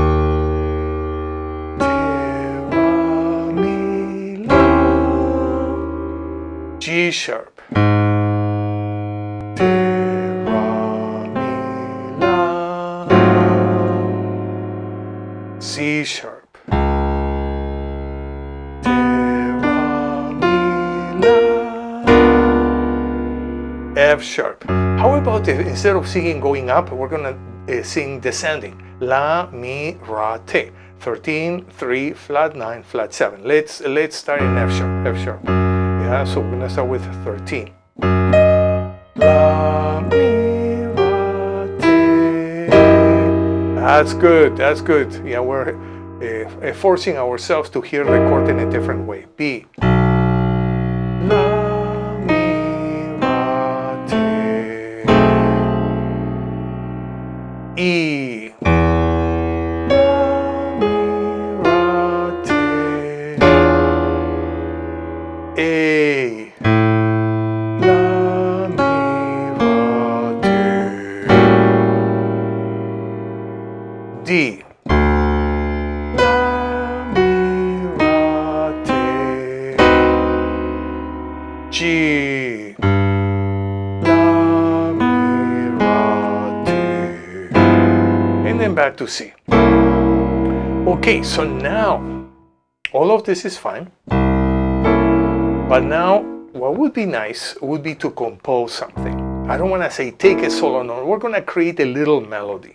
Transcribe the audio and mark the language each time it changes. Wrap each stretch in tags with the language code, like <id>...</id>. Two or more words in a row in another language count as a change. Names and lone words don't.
<en>G sharp, Te, ra, mi, la, C sharp, Te, ra, mi, la, F sharp. How about if instead of singing going up, we're gonna sing descending? La, mi, ra, te. 13, 3, flat 9, flat 7. Let's start in F sharp, F sharp. Yeah, so we're gonna start with 13. La, mi, ra, te. That's good, that's good. Yeah, we're forcing ourselves to hear the chord in a different way. B. La, mi, ra, te. E. A, la, mi, ra, te. D, la, mi, ra, te. G, la, mi, ra, te. And then back to C. Okay, so now all of this is fine. But now, what would be nice would be to compose something. I don't want to say take a solo note. We're going to create a little melody.</en>